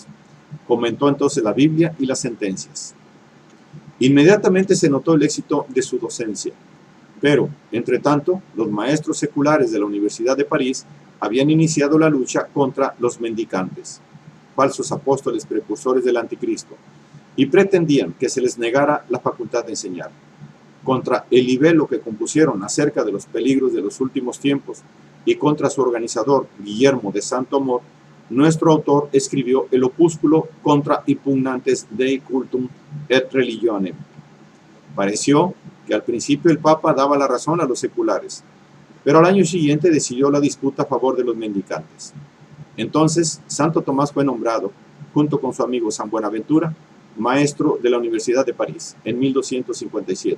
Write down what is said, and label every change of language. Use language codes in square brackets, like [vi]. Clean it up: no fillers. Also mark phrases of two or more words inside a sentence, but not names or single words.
[es] Comentó entonces la Biblia y las sentencias. Inmediatamente se notó el éxito de su docencia, pero, entre tanto, los maestros seculares de la Universidad de París habían iniciado la lucha contra los mendicantes, falsos apóstoles precursores del anticristo, y pretendían que se les negara la facultad de enseñar. Contra el libelo que compusieron acerca de los peligros de los últimos tiempos y contra su organizador, Guillermo de Santo Amor, nuestro autor escribió el opúsculo Contra impugnantes Dei cultum et religionem. Pareció que al principio el Papa daba la razón a los seculares, pero al año siguiente decidió la disputa a favor de los mendicantes. Entonces, Santo Tomás fue nombrado, junto con su amigo San Buenaventura, maestro de la Universidad de París, en 1257.